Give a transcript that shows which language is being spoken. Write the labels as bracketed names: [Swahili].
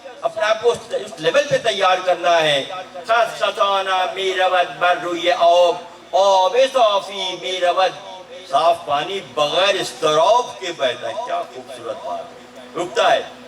[Urdu] اپنے آپ کو اس لیول پہ تیار کرنا ہے. [Persian] خس خسانہ می رود بر روی آب صافی می رود. [Urdu] صاف پانی بغیر اضطراب کے بہتا ہے. کیا خوبصورت بات ہے. رکتا ہے.